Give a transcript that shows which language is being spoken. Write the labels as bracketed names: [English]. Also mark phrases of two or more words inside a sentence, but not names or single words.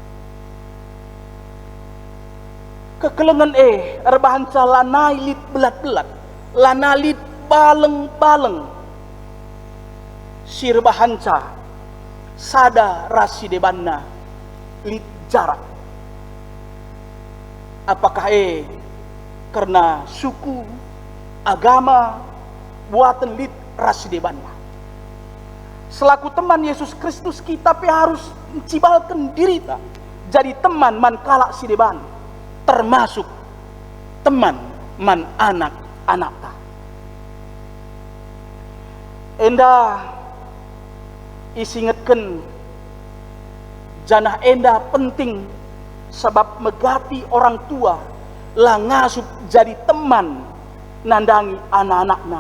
[Batak Karo] Kekelengan erbahanca lanai lit belat-belat, lanalit baleng-baleng, sirbahanca sada rasidebanna lit jarak. [Indonesian] Apakah karena suku, agama, buatan [Batak Karo] lit rasidebanna. [Indonesian] Selaku teman Yesus Kristus kita harus mencibalkan diri ta jadi teman [Batak Karo] man kalak sideban, [Indonesian] termasuk teman [Batak Karo] man anak-anak ta. Enda isingetken janah enda penting sebab megati orang tua lah ngasup jadi teman nandangi anak-anakna.